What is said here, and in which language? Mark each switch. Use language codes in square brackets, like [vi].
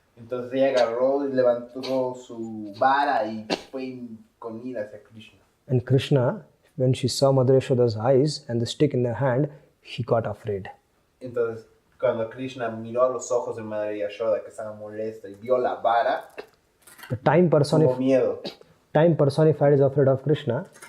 [es] Entonces ella agarró y levantó su vara y fue con ira hacia Krishna. [en] And Krishna, when she saw Mother Yashoda's eyes and the stick in her hand, he got afraid. [es] Entonces cuando Krishna miró a los ojos de Madre Yashoda que estaba molesta y vio la vara, tuvo miedo. [en] Time personified is afraid of Krishna.